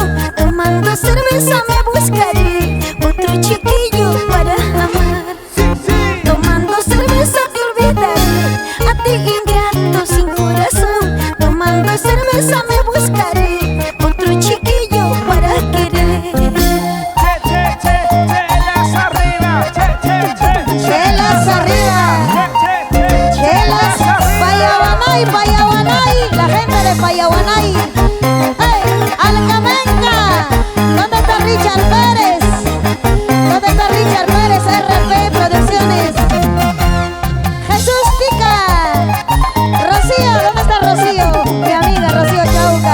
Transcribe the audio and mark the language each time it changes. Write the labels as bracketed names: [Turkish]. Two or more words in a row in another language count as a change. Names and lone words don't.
[Spanish] Tomando cerveza me buscaré otro chiquillo para amar. Sí, sí. Tomando cerveza te olvidaré, a ti ingrato sin corazón. Tomando cerveza me buscaré otro chiquillo para querer. Che, che, che, chelas arriba. Che, che, che. Chelas arriba. Che, che, che. Chelas. Payaguanay, Payaguanay. La gente de Payaguanay. ¡Hey! Alcamenca. ¿Dónde está Richard Pérez? ¿Dónde está Richard Pérez? RP Producciones. Jesús Tica. Rocío, ¿dónde está Rocío? Mi amiga Rocío Chauca.